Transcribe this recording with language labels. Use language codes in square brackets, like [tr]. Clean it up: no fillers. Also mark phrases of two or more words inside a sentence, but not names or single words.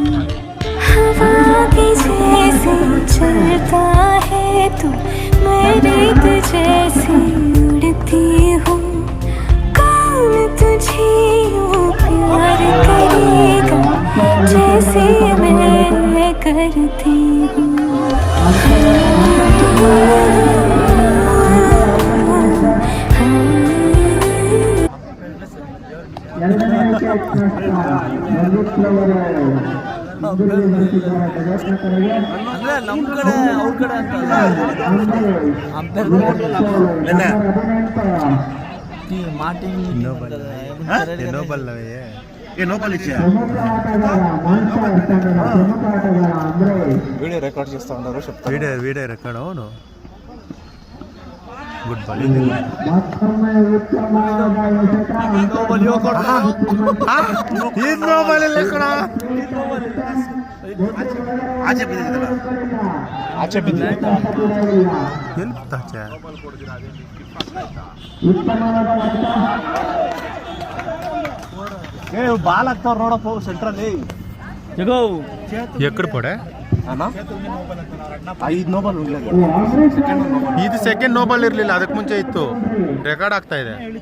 [hi] हवा के जैसे चलता है तू, मैं रेत जैसे उड़ती हूँ। कौन तुझे यूँ प्यार करेगा जैसे मैं करती हूँ। [kn] ಅಂದ್ರೆ ನಮ್ಮ ಕಡೆ ಅವ್ರ ಕಡೆ ಅಂತಲ್ಲ [te] వీడియో రికార్డ్ చేస్తా ఉన్నారు వీడియో రికార్డ్ అవును [en] good ball [kn] ಆಚೆ ಬಿದ್ದಿದೆ ಬಾಲ್ ಆಗ್ತಾವ್ರ ನೋಡಪ್ಪ ಸೆಂಟ್ರಲ್ಲಿ [te] ఎక్కడ పడే [kn] ಅಣ್ಣ 5 ನೋಬಲ್ ಇದು ಸೆಕೆಂಡ್ ನೋಬಲ್ ಇರ್ಲಿಲ್ಲ, ಅದಕ್ಕೆ ಮುಂಚೆ ಇತ್ತು. ರೆಕಾರ್ಡ್ ಆಗ್ತಾ ಇದೆ.